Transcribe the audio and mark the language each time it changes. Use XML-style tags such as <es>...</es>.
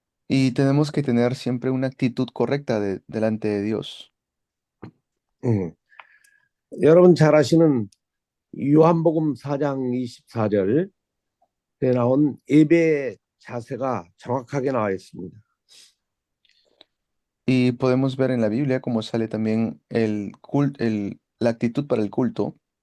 <es>Y tenemos que tener siempre una actitud correcta delante de Dios.</es> <ko>여러분 잘 아시는 요한복음 4장 24절에 나온 예배의 자세가 정확하게 나와 있습니다.</ko> <es>Y podemos ver en la Biblia cómo sale también la actitud para el culto.</es>